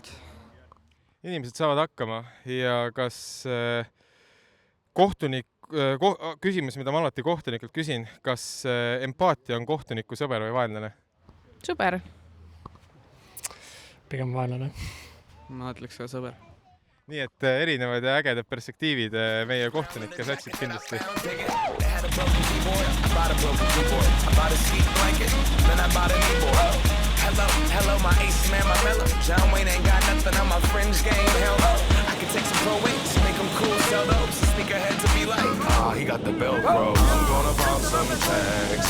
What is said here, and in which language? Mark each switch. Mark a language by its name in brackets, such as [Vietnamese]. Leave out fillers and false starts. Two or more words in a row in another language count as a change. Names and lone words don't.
[Estonian] Inimesed saavad hakkama ja kas küsimus, mida ma alati kohtunikelt küsin, kas empaatia on kohtuniku sõber või vaenlane? Sõber. Pigem vaenlane. Ma ütleks ka sõber. Nii et erinevad ja ägedad perspektiivid meie kohtunike satsid kindlasti. [English] Hello, my ace man, my mellow. John Wayne ain't got nothing on my fringe game. Hell no. I can take some pro weights, make them cool, sell those. Sneak ahead to be like, He got the Velcro. I'm gonna pop some tags.